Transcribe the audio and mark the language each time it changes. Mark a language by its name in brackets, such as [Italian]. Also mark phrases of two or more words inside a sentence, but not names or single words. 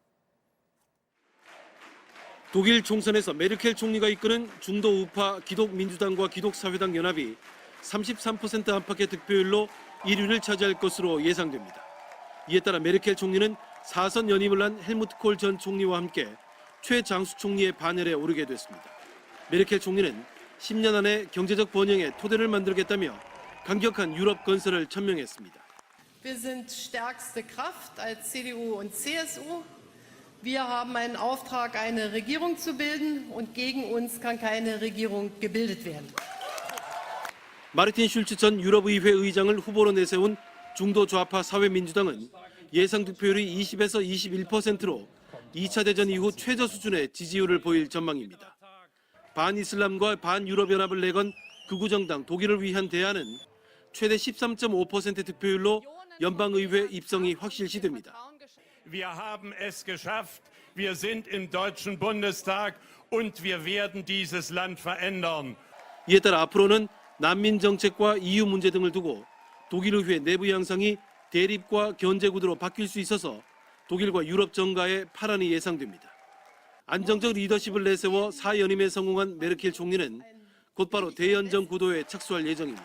[Korean] 독일 총선에서 메르켈 총리가 이끄는 중도 우파 기독민주당과 기독사회당 연합이 33% 안팎의 득표율로 1위를 차지할 것으로 예상됩니다. 이에 따라 메르켈 총리는 4선 연임을 한 헬무트 콜 전 총리와 함께 최장수 총리의 반열에 오르게 됐습니다. 메르켈 총리는 10년 안에 경제적 번영의 토대를 만들겠다며 강력한 유럽 건설을 천명했습니다. [German] Wir sind stärkste Kraft als CDU und CSU. Wir haben einen Auftrag, eine Regierung zu bilden, und gegen uns kann keine Regierung gebildet werden. [Korean] 마르틴 슐츠 전 유럽의회 의장을 후보로 내세운 중도 좌파 사회민주당은 예상 득표율이 20에서 21%로 2차 대전 이후 최저 수준의 지지율을 보일 전망입니다. 반이슬람과 반유럽연합을 내건 극우정당 독일을 위한 대안은 최대 13.5% 득표율로 연방의회 입성이 확실시됩니다. [German] Wir haben es geschafft. Wir sind im Deutschen Bundestag und wir werden dieses Land verändern. [Korean] 이에 따라 앞으로는 난민 정책과 EU 문제 등을 두고 독일의회 내부 양상이 대립과 견제 구도로 바뀔 수 있어서 독일과 유럽 정가에 파란이 예상됩니다. 안정적 리더십을 내세워 4연임에 성공한 메르켈 총리는 곧바로 대연정 구도에 착수할 예정입니다.